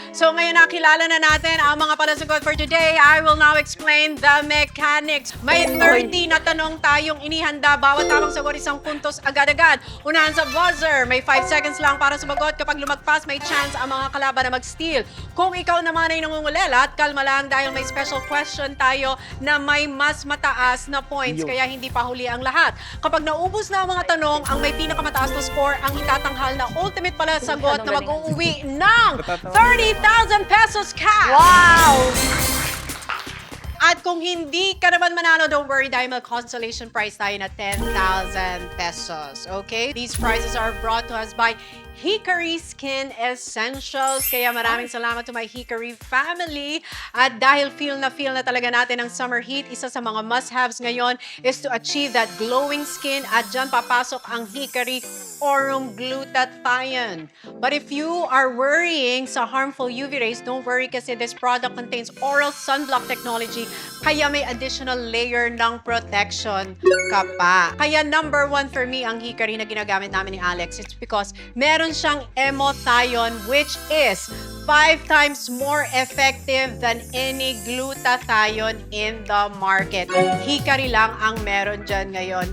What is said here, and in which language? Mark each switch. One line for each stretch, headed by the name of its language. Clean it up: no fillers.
Filipino: So ngayon nakilala na natin ang mga palasagot for today.
English: I will now explain the mechanics.
Filipino: May 30 na tanong tayong inihanda. Bawat tamang sagot isang puntos agad-agad. Unahan sa buzzer. May 5 seconds lang para sumagot. Kapag lumagpas, may chance ang mga kalaban na mag-steal. Kung ikaw naman ay nangungulela, at kalma lang dahil may special question tayo na may mas mataas na points. Kaya hindi pa huli ang lahat. Kapag naubos na ang mga tanong, ang may pinakamataas na score ang itatanghal na ultimate pala sagot na mag-uuwi ng 30,000 pesos cash! Wow! At kung hindi ka naman manalo,
English: don't worry
Filipino: dahil may
English: consolation prize
Filipino: tayo na 10,000 pesos. Okay?
English: These prizes are brought to us by Hickory Skin Essentials.
Filipino: Kaya maraming salamat
English: to my Hickory family.
Filipino: At dahil feel na talaga natin ang
English: summer heat,
Filipino: isa sa mga must-haves ngayon
English: is to achieve that glowing skin.
Filipino: At dyan papasok ang Hickory Aurum Glutathione.
English: But if you are worrying sa harmful UV rays, don't worry kasi this product contains oral sunblock technology
Filipino: kaya may
English: additional layer ng protection
Filipino: ka pa. Kaya
English: number 1 for me
Filipino: ang Hickory na ginagamit namin ni Alex.
English: It's because
Filipino: meron siyang
English: emothione which is 5 times more effective than any glutathione in the market.
Filipino: Hickory lang ang meron dyan ngayon.